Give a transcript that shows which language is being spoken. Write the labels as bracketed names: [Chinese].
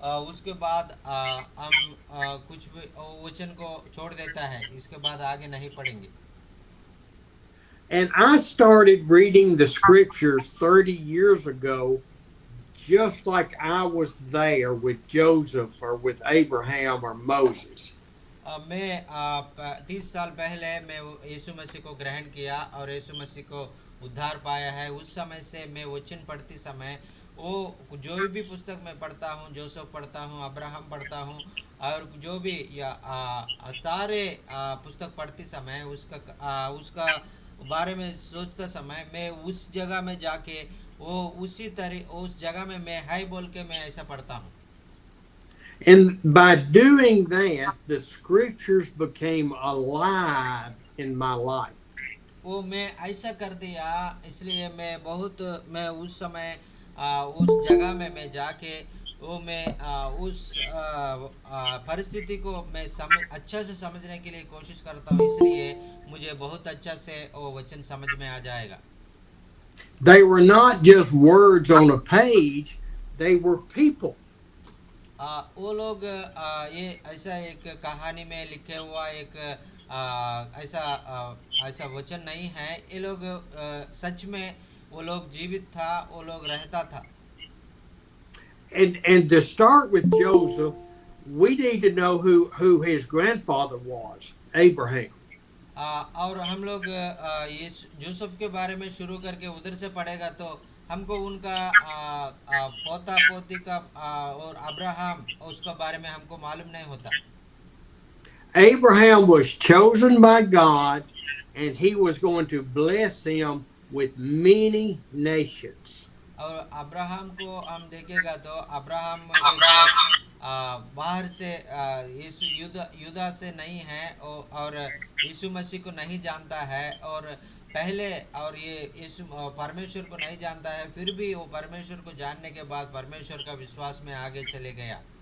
[Hindi] उसके बाद हम कुछ भी वचन को छोड़ देता है, इसके बाद आगे नहीं पढ़ेंगे। [English] And I started reading the scriptures 30 years ago, just like I was there with Joseph or with Abraham or Moses. [Hindi] मैं 30 साल पहले मैं यीशु मसीह को ग्रहण किया और यीशु मसीह को उद्धार पाया है। उस समय से मैं वचन पढ़ती समय वो जो भी पुस्तक मैं पढ़ता हूँ, जोसेफ पढ़ता हूँ, अब्राहम पढ़ता हूँ, और जो भी सारे पुस्तक पढ़ती समय उसका बारे में सोचते समय मैं उस जगह में जाके वो उस जगह में मैं हाय बोल के मैं ऐसा पढ़ता हूँ। [English] And by doing that, the scriptures became alive in my life. [Hindi] वो मैं ऐसा कर दिया, इसलिए मैं उस समय उस जगह में मैं जाके वो मैं उस परिस्थिति को मैं अच्छा से समझने के लिए कोशिश करता हूँ, इसलिए मुझे बहुत अच्छा से वो वचन समझ में आ जाएगा। [English] They were not just words on a page, they were people. [Hindi] वो लोग ये ऐसा एक कहानी में लिखे हुआ एक ऐसा वचन नहीं है। ये लोग सच में वो लोग जीवित था, वो लोग रहता था। [English] And to start with Joseph, we need to know who his grandfather was, Abraham. [Hindi] और हम लोग ये यूसुफ के बारे में शुरू करके उधर से पढ़ेगा तो हमको उनका पोता पोती का और अब्राहम उसका बारे में हमको मालूम नहीं होता। [English] Abraham was chosen by God, and he was going to bless him with many nations. [Hindi] और अब्राहम को हम देखेगा तो अब्राहम एक बाहर से यीशु युदा से नहीं है और यीशु मसीह को नहीं जानता है और पहले और ये यीशु परमेश्वर को नहीं जानता है, फिर भी वो परमेश्वर को जानने के बाद परमेश्वर का विश्वास में आगे चले गया।